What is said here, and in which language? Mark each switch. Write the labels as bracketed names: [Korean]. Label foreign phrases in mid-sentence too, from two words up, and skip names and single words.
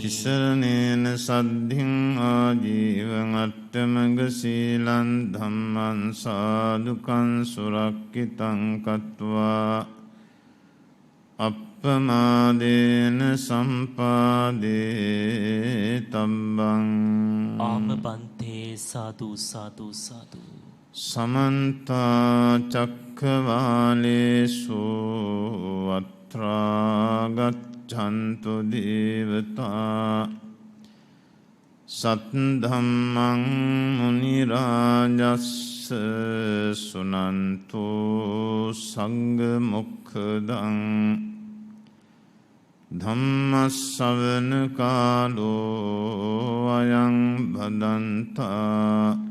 [Pali] තිසරණේන සද්ධින් ආජීවං අට්ඨමග සීලං ධම්මං සාදුකං සුරක්ඛිතං කତ୍වා අප්පමාදේන සම්පාදේ තබ්බං. ආම බන්තේ සාදු සාදු සාදු. සමන්ත චක්ඛවාලේසු අත්‍රා ගච්ඡන්තු දේවතා සත්ධම්මං මුනි රාජස්ස සුනන්තු සංඝ මොක්ඛදං ධම්මස්සවන කාලෝ අයං භදන්තා.